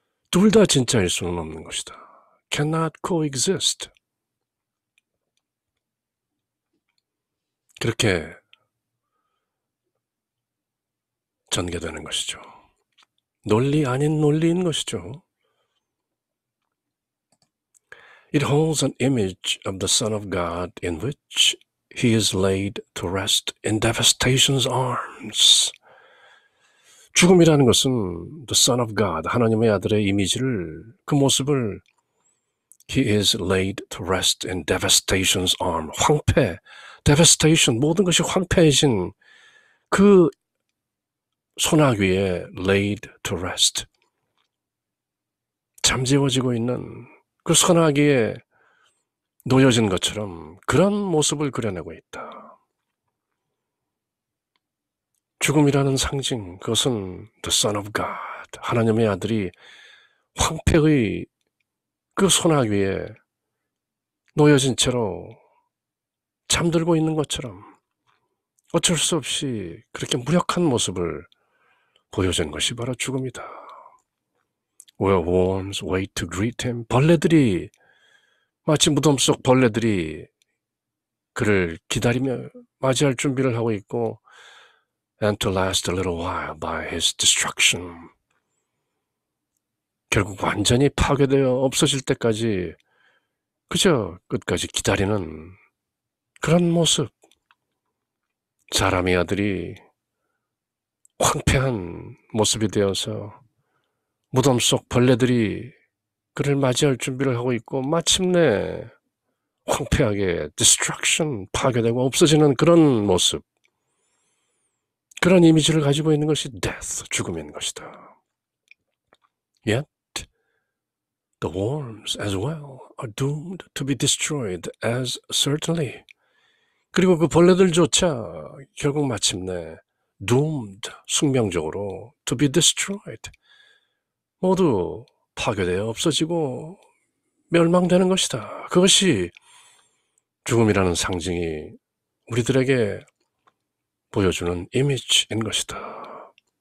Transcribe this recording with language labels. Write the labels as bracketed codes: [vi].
[ko] 둘 다 진짜일 수는 없는 것이다. [en] Cannot coexist. [ko] 그렇게 전개되는 것이죠. 논리 아닌 논리인 것이죠. [en] It holds an image of the Son of God in which he is laid to rest in devastation's arms. [ko] 죽음이라는 것은 [en] the Son of God, [ko] 하나님의 아들의 이미지를, 그 모습을 [en] he is laid to rest in devastation's arm, [ko] 황폐, devastation, 모든 것이 황폐해진 그 손아귀 위에 [en] laid to rest, [ko] 잠재워지고 있는 그 손아귀에 놓여진 것처럼 그런 모습을 그려내고 있다. 죽음이라는 상징, 그것은 [en] the Son of God, [ko] 하나님의 아들이 황폐의 그 손아귀 위에 놓여진 채로 잠들고 있는 것처럼 어쩔 수 없이 그렇게 무력한 모습을 보여준 것이 바로 죽음이다. [en] Where worms wait to greet him. [ko] 벌레들이, 마치 무덤 속 벌레들이 그를 기다리며 맞이할 준비를 하고 있고, [en] and to last a little while by his destruction. [ko] 결국 완전히 파괴되어 없어질 때까지 그저 끝까지 기다리는 그런 모습. 사람의 아들이 황폐한 모습이 되어서 무덤 속 벌레들이 그를 맞이할 준비를 하고 있고 마침내 황폐하게 destruction, 파괴되고 없어지는 그런 모습, 그런 이미지를 가지고 있는 것이 death, 죽음인 것이다. [en] Yet the worms as well are doomed to be destroyed as certainly. [ko] 그리고 그 벌레들조차 결국 마침내 doomed, 숙명적으로 [en] to be destroyed, [ko] 모두 파괴되어 없어지고 멸망되는 것이다. 그것이 죽음이라는 상징이 우리들에게 보여주는 이미지인 것이다.